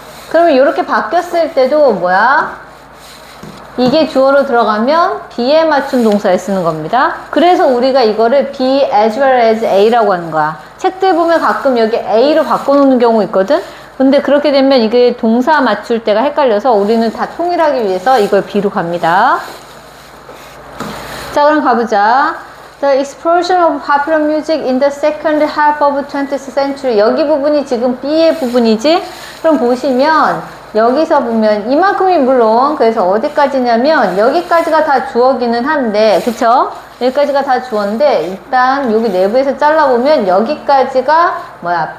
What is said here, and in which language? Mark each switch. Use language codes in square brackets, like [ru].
[ko] 그러면 이렇게 바뀌었을 때도 뭐야? 이게 주어로 들어가면 B에 맞춘 동사에 쓰는 겁니다. 그래서 우리가 이거를 [en] be as well as A [ko] 라고 하는 거야. 책들 보면 가끔 여기 A로 바꿔놓는 경우 있거든? 근데 그렇게 되면 이게 동사 맞출 때가 헷갈려서 우리는 다 통일하기 위해서 이걸 B로 갑니다. 자, 그럼 가보자. [en] The explosion of popular music in the second half of 20th century. [ko] 여기 부분이 지금 B의 부분이지? 그럼 보시면 여기서 보면 이만큼이 물론 그래서 어디까지냐면 여기까지가 다 주어기는 한데, 그쵸? 여기까지가 다 주어인데 일단 여기 내부에서 잘라보면 여기까지가 뭐야?